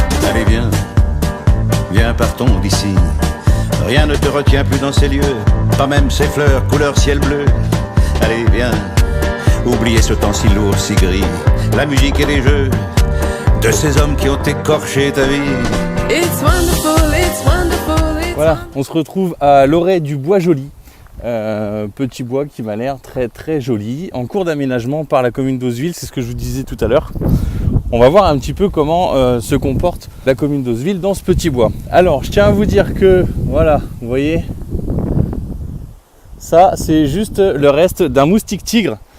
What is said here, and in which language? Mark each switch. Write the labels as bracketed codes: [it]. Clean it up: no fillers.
[fr] Allez viens, viens partons d'ici. Rien ne te retient plus dans ces lieux, pas même ces fleurs couleur ciel bleu. Allez viens, oubliez ce temps si lourd, si gris, la musique et les jeux de ces hommes qui ont écorché ta vie. [en] It's wonderful, it's wonderful, it's [fr] Voilà, on se retrouve à l'orée du Bois Joli. Petit bois qui m'a l'air très très joli, en cours d'aménagement par la commune d'Auzeville, c'est ce que je vous disais tout à l'heure. On va voir un petit peu comment se comporte la commune d'Auzeville dans ce petit bois. Alors, je tiens à vous dire que, voilà, vous voyez, ça c'est juste le reste d'un moustique tigre.